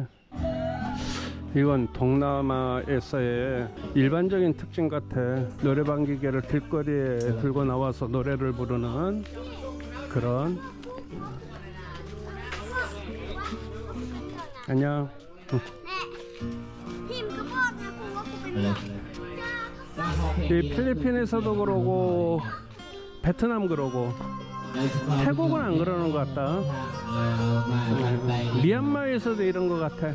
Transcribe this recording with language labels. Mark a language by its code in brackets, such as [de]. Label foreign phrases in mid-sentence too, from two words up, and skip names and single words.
[ko] 이건 동남아에서의 일반적인 특징 같아. 노래방 기계를 길거리에 들고 나와서 노래를 부르는 그런. 안녕. [vi] Thêm cái bột này không có cục cái [ko] 이 필리핀에서도 그러고 베트남 그러고 태국은 안 그러는 것 같다. 미얀마에서도 이런 것 같아.